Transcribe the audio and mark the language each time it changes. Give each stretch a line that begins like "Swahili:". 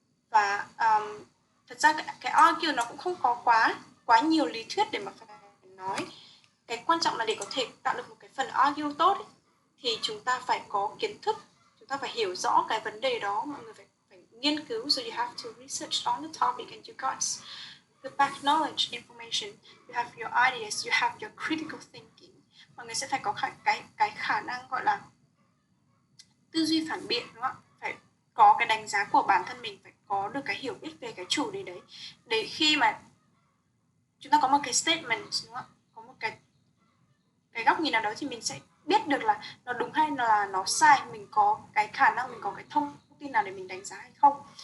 Vietnamese: Và thật ra cái argue nó cũng không có quá nhiều lý thuyết để mà phải nói. Cái quan trọng là để có thể tạo được một cái phần argue tốt ấy, thì chúng ta phải có kiến thức, chúng ta phải hiểu rõ cái vấn đề đó, mọi người phải nghiên cứu.
English: So you have to research on the topic and you got the back knowledge, information, you have your ideas, you have your critical thinking.
Vietnamese: Mọi người sẽ phải có cái khả năng gọi là tư duy phản biện, đúng không ạ? Phải có cái đánh giá của bản thân mình, phải có được cái hiểu biết về cái chủ đề đấy, để khi mà chúng ta có một cái statement, đúng không ạ? Có một cái góc nhìn nào đó thì mình sẽ biết được là nó đúng hay là nó sai, mình có cái khả năng, mình có cái thông tin nào để mình đánh giá hay không.